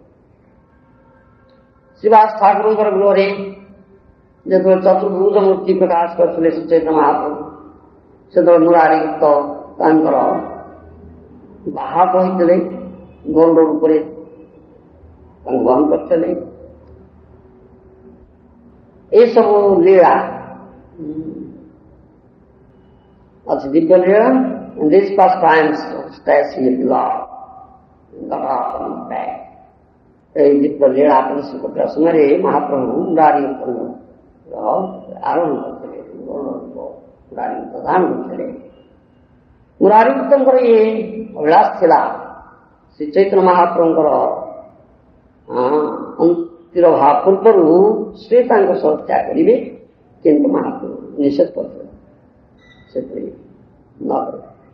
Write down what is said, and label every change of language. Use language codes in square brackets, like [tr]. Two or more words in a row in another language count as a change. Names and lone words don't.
[or] ଶ୍ରୀବାସ ଠାକୁରଙ୍କର ଗୃହରେ ଯେତେବେଳେ ଚତୁର୍ଭୁଜ ମୂର୍ତ୍ତି ପ୍ରକାଶ କରିଥିଲେ ଶ୍ରୀ ଚୈତନ୍ୟ ମହାପ୍ରଭୁ, ସେତେବେଳେ ମୁରାରିଗୁପ୍ତ ତାଙ୍କର ବାହକ ହୋଇଥିଲେ। ଗରୁଡ଼ ଉପରେ ତାଙ୍କୁ ବହନ କରିଥିଲେ। ଏସବୁ ଲୀଳା ଅଛି ଦିବ୍ୟ ଲୀଳା। [en] These pastimes of ecstasy of love got off on his back. [or] এই ଦିବ୍ୟ ଲୀଳା ପ୍ରଦର୍ଶନ କରୁଥିବା ସମୟରେ ମହାପ୍ରଭୁ ମୁରାରିଗୁପ୍ତଙ୍କର ଆରୋହଣ କରିଥିଲେ, ମୁରାରିଗୁପ୍ତ ଧାରଣ କରିଥିଲେ। ମୁରାରିଗୁପ୍ତଙ୍କର ଇଏ ଅଭିଳାଷ ଥିଲା ଶ୍ରୀ ଚୈତନ୍ୟ ମହାପ୍ରଭୁଙ୍କର ଅନ୍ତିରୋଭାବ ପୂର୍ବରୁ ସେ ତାଙ୍କ ସହ ହତ୍ୟା କରିବେ, କିନ୍ତୁ ମହାପ୍ରଭୁ ନିଷେଧ କରିଥିଲେ ସେଥିରେ ନ କରିବେ।